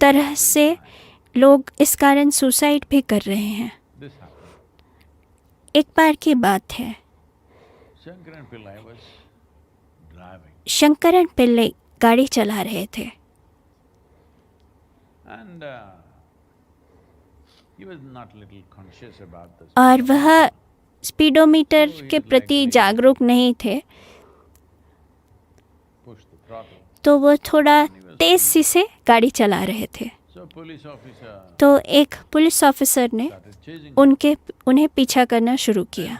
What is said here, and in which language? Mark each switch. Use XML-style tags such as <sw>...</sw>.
<hi>तरह से लोग इस कारण सुसाइड भी कर रहे हैं।</hi> <en>this happened.</en> <hi>एक बार की बात है,</hi> <en>Shankaran Pillai was driving,</en> <hi>Shankaran Pillai गाड़ी चला रहे थे</hi> <en>and he was not little conscious about this.</en> <hi>और वह स्पीडोमीटर के प्रति जागरूक नहीं थे,</hi> <en>Pushed the throttle.</en> <hi>तो वो थोड़ा तेज सी से गाड़ी चला रहे थे।</hi> <en>So police officer</en> <hi>तो एक पुलिस ऑफिसर ने</hi> <en>started chasing.</en> <hi>उन्हें पीछा करना शुरू किया।</hi>